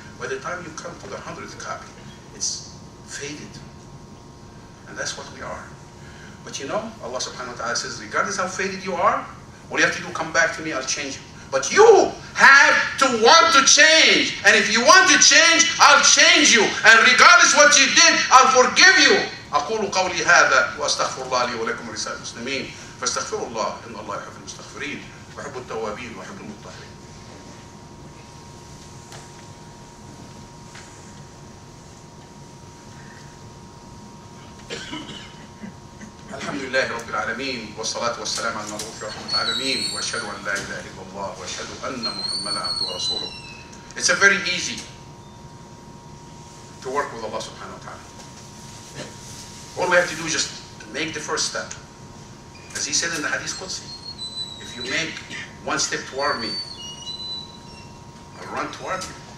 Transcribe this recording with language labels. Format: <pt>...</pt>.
<en>By the time you come to the 100th copy, it's faded. And that's what we are. But you know,</en> <ar>Allah subhanahu wa ta'ala</ar> <en>says, regardless how faded you are, what you have to do, come back to me, I'll change you. But you have to want to change. And if you want to change, I'll change you. And regardless what you did, I'll forgive you.</en> <ar>أقول قولي هذا وأستغفر الله لي ولكم ولسائر المسلمين فاستغفروا الله إن الله يحب المستغفرين ويحب التوابين ويحب المطهرين. الحمد لله رب العالمين والصلاة والسلام على المبعوث رحمة العالمين وأشهد أن لا إله إلا الله وأشهد أن محمدا عبده ورسوله.</ar> <en>It's a very easy to work with</en> <ar>Allah subhanahu wa ta'ala.</ar> <en>All we have to do is just make the first step. As he said in the Hadith Qudsi, if you make one step toward me, I'll run toward you.</en>